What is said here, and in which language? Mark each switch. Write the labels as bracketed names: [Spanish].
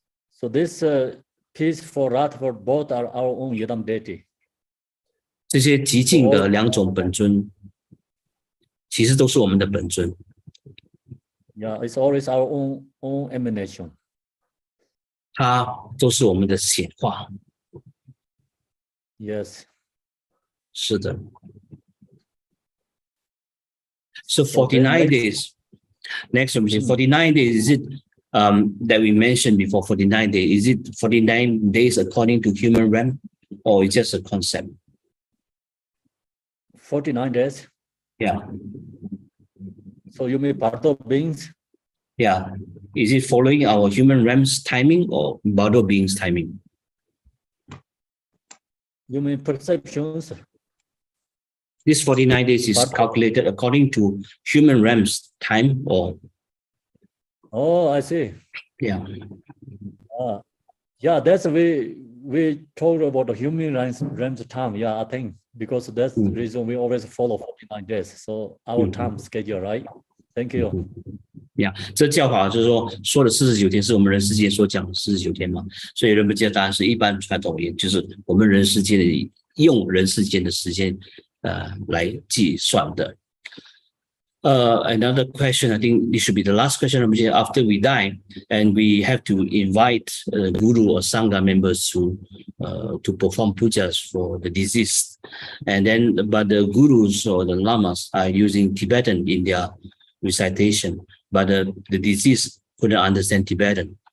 [English] So this peaceful, wrathful, both are our own idam deity. [Chinese] 这些极静的两种本尊，其实都是我们的本尊。 [English] Yeah, it's always our own emanation. [Chinese] 它都是我们的显化。 [English] Yes. [Chinese] 是的。 [English] So 49 days. Next, 49 days, is it that we mentioned before, 49 days. Is it 49 days according to human realm, or it's just a concept? 49 days. Yeah. So you mean Bardo beings? Yeah. Is it following our human realm's timing or Bardo being's timing? You mean perceptions? This 49 days is Bardo. calculated according to human realm's time, or? Oh, I see. Yeah. Yeah, that's we talked about the human realms time. Yeah, I think because that's the reason we always follow 49 days. So our time schedule, right? Thank you. Yeah， [Chinese] 这教法就是说的49天是我们人世间所讲的49天嘛，所以人不界答案是一般传统也就是我们人世间的用人世间的时间来计算的。 [English] Another question, I think this should be the last question. After we die, and we have to invite guru or sangha members to perform pujas for the deceased, and then but the gurus or the lamas are using Tibetan in their recitation, but the deceased couldn't understand Tibetan.